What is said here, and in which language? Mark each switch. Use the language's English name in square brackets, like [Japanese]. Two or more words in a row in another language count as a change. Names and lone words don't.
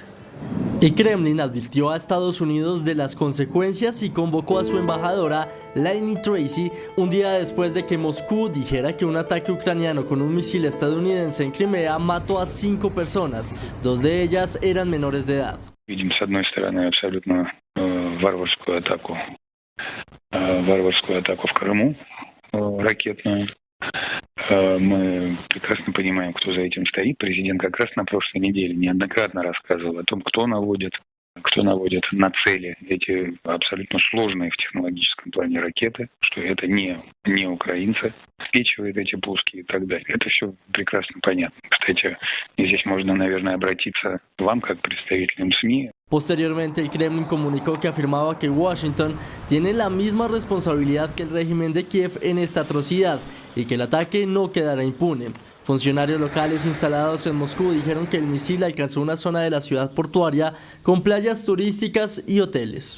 [Spanish] El Kremlin advirtió a Estados Unidos de las consecuencias y convocó a su embajadora, Lainey Tracy, un día después de que Moscú dijera que un ataque ucraniano con un misil estadounidense en Crimea mató a 5 personas, 2 de ellas eran menores de edad. [Russian] Видим, с одной стороны, абсолютно варварскую атаку в Крыму, ракетную. Мы прекрасно понимаем, кто за этим стоит. Президент как раз на прошлой неделе неоднократно рассказывал о том, кто наводит на цели эти абсолютно сложные в технологическом плане ракеты, что это не украинцы обеспечивают эти пуски и так далее. Это все прекрасно понятно. Кстати, здесь можно, наверное, обратиться к вам, как представителям СМИ. [Spanish] Posteriormente, el Kremlin comunicó que afirmaba que Washington tiene la misma responsabilidad que el régimen de Kiev en esta atrocidad y que el ataque no quedará impune. Funcionarios locales instalados en Moscú dijeron que el misil alcanzó una zona de la ciudad portuaria con playas turísticas y hoteles.